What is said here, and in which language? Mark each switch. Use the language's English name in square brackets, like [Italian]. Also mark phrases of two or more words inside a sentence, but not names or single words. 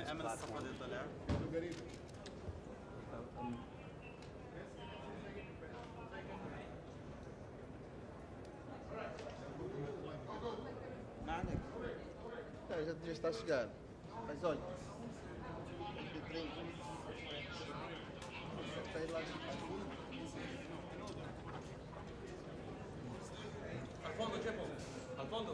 [Arabic] الصفحة اللي طلع ما عندك [Portuguese] Já está a chegar. Mas olha. [Spanish] Al fondo, Chepo. Al fondo.